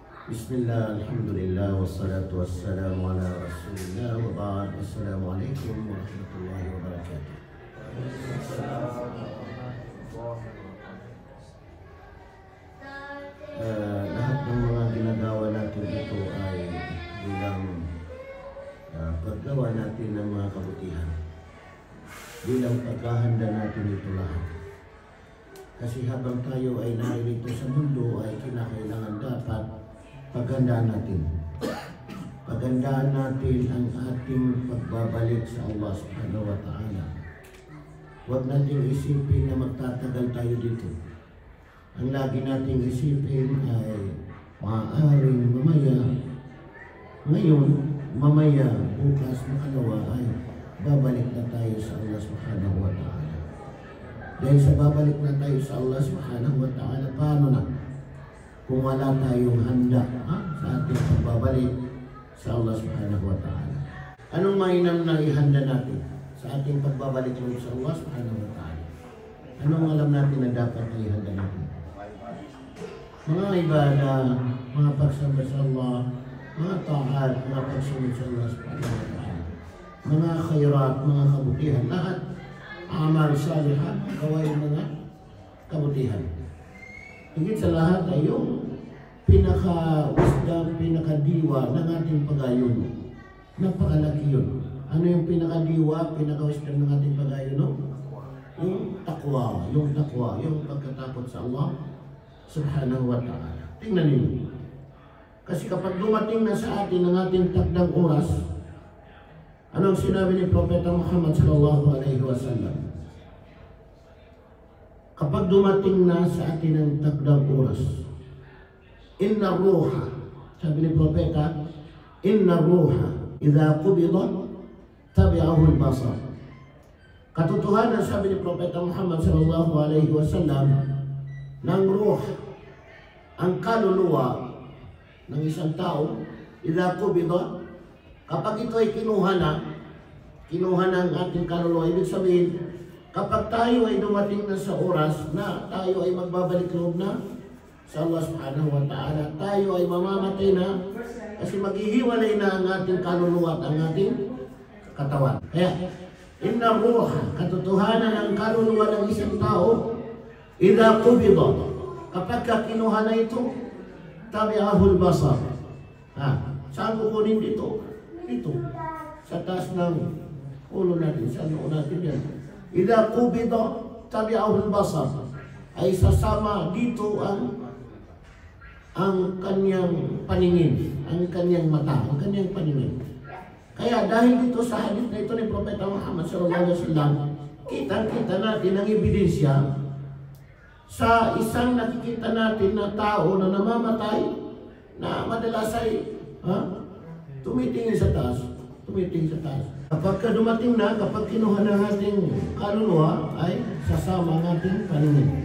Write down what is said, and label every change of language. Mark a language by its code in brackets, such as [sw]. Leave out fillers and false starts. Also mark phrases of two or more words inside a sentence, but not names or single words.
[ar] بسم الله، الحمد لله، والصلاة والسلام على رسول الله وبعد. السلام عليكم ورحمة الله وبركاته. [tl] Lahat ng mga ginagawa natin ito ay bilang paggawa natin ng mga kabutihan. Bilang paghahanda natin ito lahat. Kasi habang tayo ay naririto sa mundo ay kinakailangan dapat paghandaan natin. Paghandaan natin ang ating pagbabalik sa [ar] الله سبحانه وتعالى. [tl] Huwag nating isipin na magtatagal tayo dito. Ang lagi nating isipin ay maaaring mamaya, bukas, makalawa ay babalik na tayo sa [ar] الله سبحانه وتعالى. [tl] Dahil sa babalik na tayo sa [ar] الله سبحانه وتعالى, [tl] paano na? Kung wala tayong handa sa ating pagbabalik sa [ar] الله سبحانه وتعالى. [tl] Anong mainam na ihanda natin sa ating pagbabalik sa [ar] الله سبحانه وتعالى? [tl] Anong alam natin na dapat na ihanda natin? Mga ibadah, mga pagsamba sa Allah, mga ta'at, mga pagsunod sa [ar] الله سبحانه وتعالى, [tl] mga khairat, mga kabutihan, lahat [ar] أعمال صالحات, [tl] gawain mga kabutihan. Higit sa lahat ay yung pinaka-wisdom, pinaka-diwa ng ating pag-ayon. Napakalaki yun. Ano yung pinaka-diwa, pinaka-wisdom ng ating pag-ayon? No? Yung takwa, yung pagkatakot sa [ar] الله سبحانه وتعالى. [tl] Tingnan niyo. Kasi kapag dumating na sa atin ang ating takdang oras, anong sinabi ni Propeta Muhammad [ar] صلى الله عليه وسلم? [tl] Kapag dumating na sa atin ang takdang oras, [ar] إن الروح, [tl] sabi ni Propeta, [ar] إن الروح، إذا قبض، تبعه البصر. [tl] Katotohanan, sabi ni Propeta Muhammad [ar] صلى الله عليه وسلم, [tl] ng ruh, ang kaluluwa ng isang tao, [ar] إذا قبض, [tl] kapag ito ay kinuha ng ating kaluluwa, ibig sabihin, kapag tayo ay dumating na sa oras na tayo ay magbabalik loob na sa [ar] الله سبحانه وتعالى, [tl] tayo ay mamamatay na kasi maghihiwalay na ang ating kaluluwa at ang ating katawan. Kaya, [ar] إن الروح, [tl] katotohanan ng kaluluwa ng isang tao, [ar] إذا قبض, [tl] kapag kinuha na ito, [ar] تبعه البصر. [tl] Saan kukunin dito? Dito, sa taas ng ulo natin, sa noo natin yan. [ar] إذا قبض تبعه البصر, [tl] ay sasama dito ang kanyang paningin, ang kanyang mata, ang kanyang paningin. Kaya dahil dito sa hadith na ito ni Propeta Muhammad [ar] صلى الله عليه وسلم, [tl] kita natin ang ebidensya sa isang nakikita natin na tao na namamatay, na madalas ay tumitingin sa taas. Kapag dumating na, kapag kinuha ng ating kaluluwa, ay sasama ang ating paningin.